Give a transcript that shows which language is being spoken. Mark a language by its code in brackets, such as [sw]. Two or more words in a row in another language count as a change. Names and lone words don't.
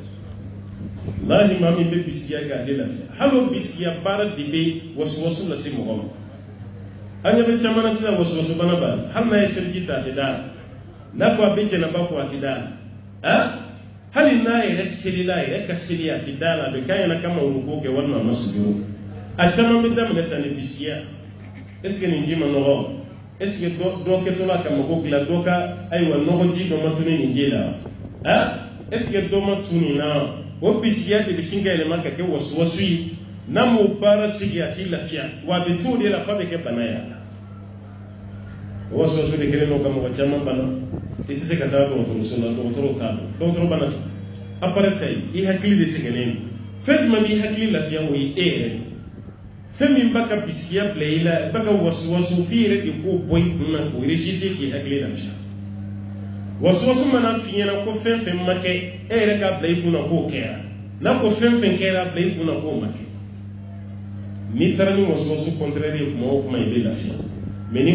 [bm] lahi maa min bɛ bisigiya kɛ a tɛ lafiya hali o bisigiya baara de bɛ wasuwasu lase mɔgɔ ma an ɲɛ bɛ caman na sisan wasuwasu bana b'a la hali n'a ye seliji ta a tɛ da n'a ko a bɛ jɛnɛba ko a tɛ da hali n'a yɛrɛ selila a yɛrɛ ka seli a tɛ da la a bɛ k'a ɲɛna k'a ma ruko kɛ walima a ma sujud a caman bɛ daminɛ tan ni bisigiya [fr] est ce que [bm] nin ji ma nɔgɔ [fr] est ce que [bm] dɔ kɛtɔla ka mago dilan dɔ ka ayiwa nɔgɔji dɔ ma tunu nin ji la [fr] est ce que [bm] dɔ ma tu nin na o bisigiya de bɛ sin ka yɛlɛma ka kɛ wasuwasu ye n'a m'o baara sigi a t'i lafiya wa a bɛ to o de la f'a bɛ kɛ bana ye o wasuwasu de kɛlen don ka mɔgɔ caman bana i tɛ se ka taa dɔgɔtɔrɔso la dɔgɔtɔrɔw t'a dɔn dɔgɔtɔrɔ bana tɛ appareil ta ye i hakili de sɛgɛnnen don fɛn jumɛn b'i hakili lafiya o ye e yɛrɛ fɛn min b'a ka bisigiya bila i la b'a ka wasuwasu f'i yɛrɛ de k'o bɔ i kun na k'o rejeter k'i hakili lafiya wasuwasu mana f'i ɲɛna ko fɛn fɛn ma kɛ e yɛrɛ k'a bila i kun na k'o kɛra n'a ko fɛn fɛn kɛra bila i kun na k'o ma kɛ n'i taara ni wasuwasu contraire ye kuma o kuma i bɛ lafiya mais ni